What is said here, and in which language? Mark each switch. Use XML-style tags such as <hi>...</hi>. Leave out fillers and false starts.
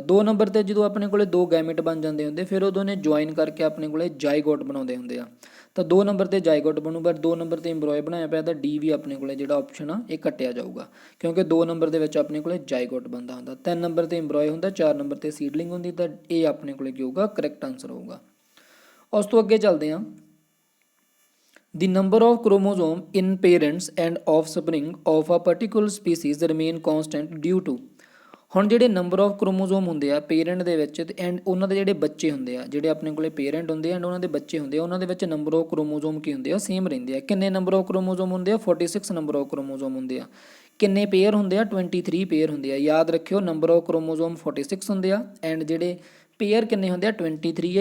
<pa>2 number 'ਤੇ ਜਦੋਂ ਆਪਣੇ ਕੋਲੇ 2 ਗੈਮਿਟ ਬਣ ਜਾਂਦੇ ਹੁੰਦੇ ਫਿਰ ਉਹ ਦੋਨੇ ਜੁਆਇਨ ਕਰਕੇ ਆਪਣੇ ਕੋਲੇ ਜਾਈਗੋਟ ਬਣਾਉਂਦੇ ਹੁੰਦੇ ਆ। ਤਾਂ 2 ਨੰਬਰ 'ਤੇ ਜਾਈਗੋਟ ਬਣੂ, ਪਰ 2 ਨੰਬਰ 'ਤੇ ਇੰਬਰੋਏ ਬਣਾਇਆ ਪਿਆ, ਤਾਂ ਡੀ ਵੀ ਆਪਣੇ ਕੋਲੇ ਜਿਹੜਾ ਆਪਸ਼ਨ ਆ ਇਹ ਕੱਟਿਆ ਜਾਊਗਾ, ਕਿਉਂਕਿ 2 ਨੰਬਰ ਦੇ ਵਿੱਚ ਆਪਣੇ ਕੋਲੇ ਜਾਈਗੋਟ ਬਣਦਾ ਹੁੰਦਾ, 3 ਨੰਬਰ 'ਤੇ ਇੰਬਰੋਏ ਹੁੰਦਾ, 4 ਨੰਬਰ 'ਤੇ ਸੀਡਲਿੰਗ ਹੁੰਦੀ। ਤਾਂ ਇਹ ਆਪਣੇ ਕੋਲੇ ਕੀ ਹੋਊਗਾ, ਕਰੈਕਟ ਆਨਸਰ ਹੋਊਗਾ। ਉਸ ਤੋਂ ਅੱਗੇ ਚੱਲਦੇ ਹਾਂ।</pa> <en>The number of chromosome in parents and offspring of a particular species remain constant due to।</en> <pa>ਹੁਣ ਜਿਹੜੇ ਨੰਬਰ ਆਫ ਕ੍ਰੋਮੋਜ਼ੋਮ ਹੁੰਦੇ ਆ ਪੇਰੈਂਟ ਦੇ ਵਿੱਚ ਤੇ ਐਂਡ ਉਹਨਾਂ ਦੇ ਜਿਹੜੇ ਬੱਚੇ ਹੁੰਦੇ ਆ, ਜਿਹੜੇ ਆਪਣੇ ਕੋਲੇ ਪੇਰੈਂਟ ਹੁੰਦੇ ਆ ਐਂਡ ਉਹਨਾਂ ਦੇ ਬੱਚੇ ਹੁੰਦੇ ਆ, ਉਹਨਾਂ ਦੇ ਵਿੱਚ ਨੰਬਰ ਆਫ ਕ੍ਰੋਮੋਜ਼ੋਮ ਕੀ ਹੁੰਦੇ ਆ, ਸੇਮ ਰਹਿੰਦੇ ਆ। ਕਿੰਨੇ ਨੰਬਰ ਆਫ ਕ੍ਰੋਮੋਜ਼ੋਮ ਹੁੰਦੇ ਆ, 46 ਨੰਬਰ ਆਫ ਕ੍ਰੋਮੋਜ਼ੋਮ ਹੁੰਦੇ ਆ। ਕਿੰਨੇ ਪੇਅਰ ਹੁੰਦੇ ਆ, 23 ਪੇਅਰ ਹੁੰਦੇ ਆ। ਯਾਦ ਰੱਖਿਓ ਨੰਬਰ ਆਫ ਕ੍ਰੋਮੋਜ਼ੋਮ 46 ਹੁੰਦੇ ਆ ਐਂਡ ਜਿਹੜੇ ਪੇਅਰ ਕਿੰਨੇ ਹੁੰਦੇ ਆ, 23 ਹੈ।</pa>